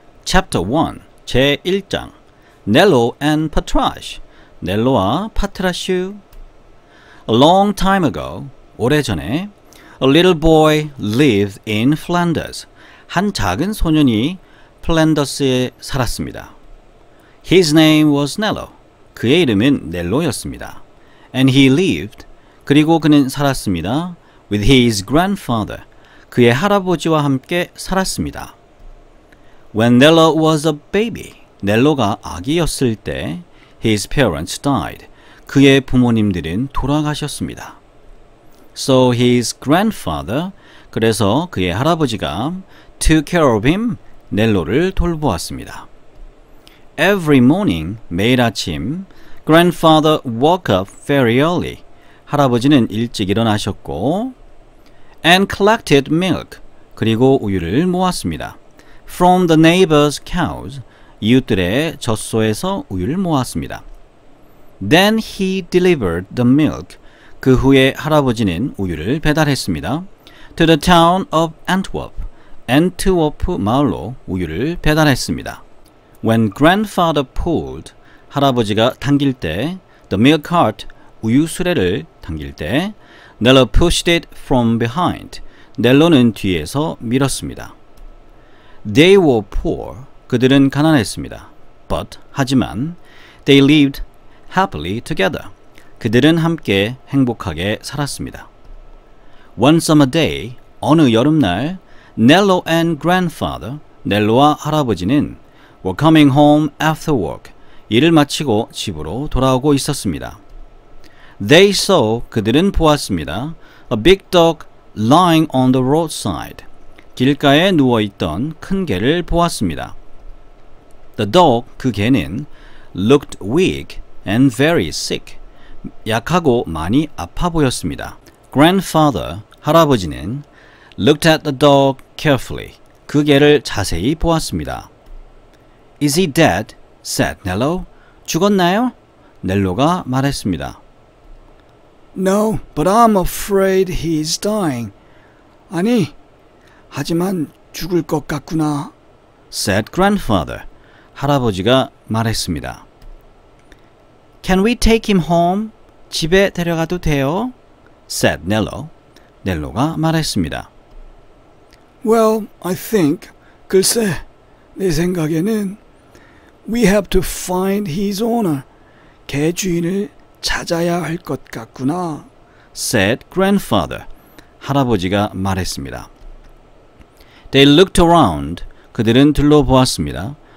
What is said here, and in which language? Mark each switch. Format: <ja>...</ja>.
<en>Chapter 1</en> <ko>제1장</ko> <en>Nello and Patrash</en> <ko>넬로와 파트라슈</ko> <en>A long time ago</en> <ko>오래전에</ko> <en>A little boy lived in Flanders</en> <ko>한 작은 소년이 플랜더스에 살았습니다.</ko> <en>His name was Nello</en> <ko>그의 이름은 넬로였습니다.</ko> <en>And he lived</en> <ko>그리고 그는 살았습니다.</ko> <en>With his grandfather</en> <ko>그의 할아버지와 함께 살았습니다.</ko> <en>When Nello was a baby</en> <ko>넬로가 아기였을 때</ko> <en>His parents died</en> <ko>그의 부모님들은 돌아가셨습니다.</ko> <en>So his grandfather</en> <ko>그래서 그의 할아버지가</ko> <en>took care of him</en> <ko>넬로를 돌보았습니다.</ko> <en>Every morning</en> <ko>매일 아침</ko> <en>grandfather woke up very early</en> <ko>할아버지는 일찍 일어나셨고</ko> <en>and collected milk</en> <ko>그리고 우유를 모았습니다.</ko> <en>From the neighbors' cows</en> <ko>이웃들의 젖소에서 우유를 모았습니다.</ko> <en>Then he delivered the milk</en> <ko>그 후에 할아버지는 우유를 배달했습니다.</ko> <en>To the town of Antwerp</en> <ko>엔트워프 마을로 우유를 배달했습니다.</ko> <en>When grandfather pulled</en> <ko>할아버지가 당길 때</ko> <en>the milk cart</en> <ko>우유 수레를 당길 때</ko> <en>Nello pushed it from behind</en> <ko>넬로는 뒤에서 밀었습니다.</ko> <en>They were poor</en> <ko>그들은 가난했습니다.</ko> <en>But</en> <ko>하지만</ko> <en>they lived happily together</en> <ko>그들은 함께 행복하게 살았습니다.</ko> <en>One summer day</en> <ko>어느 여름날</ko> <en>Nello and grandfather</en> <ko>넬로와 할아버지는</ko> <en>were coming home after work</en> <ko>일을 마치고 집으로 돌아오고 있었습니다.</ko> <en>They saw</en> <ko>그들은 보았습니다.</ko> <en>A big dog lying on the roadside</en> <ko>길가에 누워있던 큰 개를 보았습니다.</ko> <en>The dog</en> <ko>그 개는</ko> <en>looked weak and very sick</en> <ko>약하고 많이 아파 보였습니다.</ko> <en>Grandfather</en> <ko>할아버지는</ko> <en>looked at the dog carefully</en> <ko>그 개를 자세히 보았습니다.</ko> <en>Is he dead? said Nello.</en> <ko>죽었나요? 넬로가 말했습니다.</ko> <en>No, but I'm afraid he's dying.</en> <ko>아니, 하지만 죽을 것 같구나.</ko> <en>said grandfather.</en> <ko>할아버지가 말했습니다.</ko> <en>Can we take him home?</en> <ko>집에 데려가도 돼요?</ko> <en>said Nello.</en> <ko>넬로가 말했습니다.</ko> <en>Well, I think,</en> <ko>글쎄, 내 생각에는</ko> <en>we have to find his owner.</en> <ko>개 주인을 찾아야 할 것 같구나.</ko> <en>said grandfather.</en> <ko>할아버지가 말했습니다.</ko> <en>They looked around.</en> <ko>그들은 둘러보았습니다.</ko>